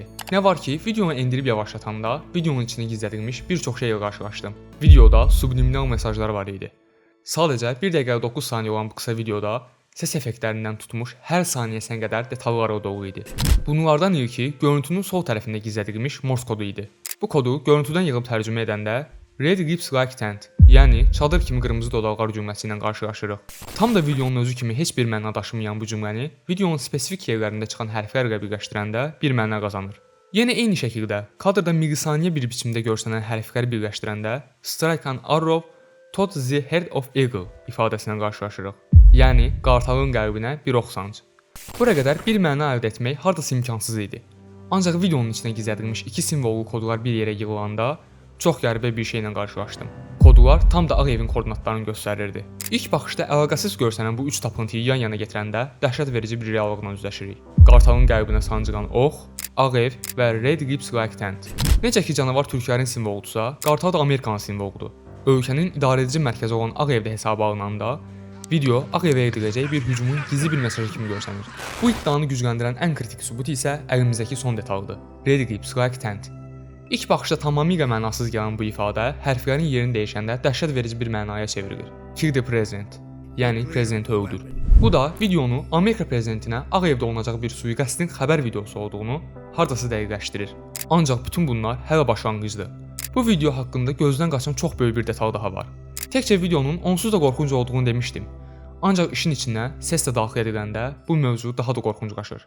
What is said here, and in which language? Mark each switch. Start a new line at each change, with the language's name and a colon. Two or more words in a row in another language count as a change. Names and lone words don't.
Azerbaijani: Nə var ki, videonu endirib yavaşlatanda videonun içində gizlədilmiş bir çox şeylə qarşılaşdım. Videoda subliminal mesajlar var idi. Sadəcə 1 dəqiqə 9 saniyə olan bu qısa videoda səs effektlərindən tutmuş hər saniyəsinə qədər detallarla dolu idi. Bunlardan ilki görüntünün sol tərəfində gizlədilmiş Morse kodu idi. Bu kodu görüntüdən yığıb tərcümə edəndə
English: Red lips like tent,
Azerbaijani: yəni çadır kimi qırmızı dodaqlar cümləsi ilə qarşılaşırıq. Tam da videonun özü kimi heç bir məna daşımayan bu cümləni videonun spesifik yerlərində çıxan hərflərlə birləşdirəndə bir məna qazanır. Yenə eyni şəkildə kadrda milisaniyə bir biçimdə görsənən hərfləri birləşdirəndə
English: strike an arrow toward the head of eagle
Azerbaijani: ifadəsilə qarşılaşırıq. Yəni qartalın qəlbinə bir ox sanc. Bura qədər bir məna əldə etmək hardasa imkansız idi. Ancaq videonun içində gizlədilmiş iki simvollu kodlar bir yerə yığılanda çox qəribə bir şeylə qarşılaşdım. Kodlar tam da Ağ evin koordinatlarını göstərirdi. İlk baxışda əlaqəsiz görsənən bu üç tapıntıyı yan-yana gətirəndə dəhşət verici bir reallıqla üzləşirik. Qartalın qəlbinə sancılan ox, Ağ ev və
English: Red lips like tent.
Azerbaijani: Necə ki canavar türklərin simvoludursa, qartal da Amerikanın simvoludur. Ölkənin idarəedici mərkəzi olan Ağ evdə hesaba alınanda, video Ağ evə ediləcək bir hücumun gizli bir mesajı kimi görsənir. Bu iddianı gücləndirən ən kritik sübut isə əlimizdəki son detaldır.
English: Red lips like tent.
Azerbaijani: İlk baxışda tamamilə mənasız gələn bu ifadə hərflərin yerini dəyişəndə dəhşət verici bir mənaya çevrilir.
English: Kill the president,
Azerbaijani: yəni prezidenti öldür. Bu da videonu Amerika prezidentinə Ağ evdə olunacaq bir sui-qəsdin xəbər videosu olduğunu hardasa dəqiqləşdirir. Ancaq bütün bunlar hələ başlanğıcdır. Bu video haqqında gözdən qaçan çox böyük bir detal daha var. Təkcə videonun onsuz da qorxunc olduğunu demişdim. Ancaq işin içinə səs də daxil ediləndə bu mövzu daha da qorxunclaşır.